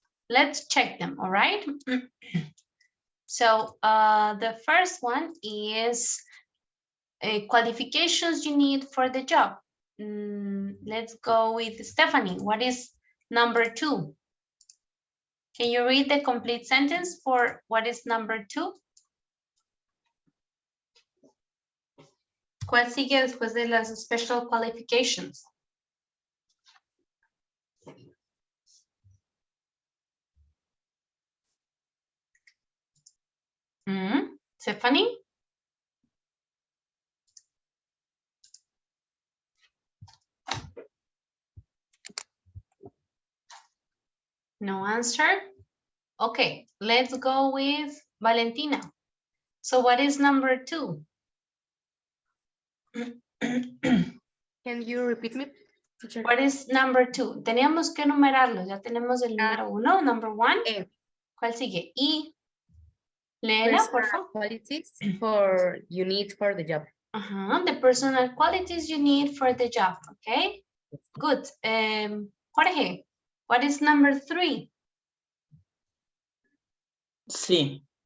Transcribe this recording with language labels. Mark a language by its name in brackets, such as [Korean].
[English] Let's check them, all right? So the first one is qualifications you need for the job. Let's go with Stephanie. What is number 2? Can you read the complete sentence for what is number 2? [Spanish] ¿Cuál sigue después de las special qualifications? [English] Stephanie? No answer? Okay, let's go with Valentina. So what is number 2? Can you repeat me, teacher? What is number 2? [Spanish] Teníamos que numerarlo. Ya tenemos el número 1, [English] number 1. [Spanish] ¿Cuál sigue? Y léela, por favor. [English] Qualities for you need for the job. The personal qualities you need for the job. Okay, good. Jorge, what is number 3? [Spanish] Sí.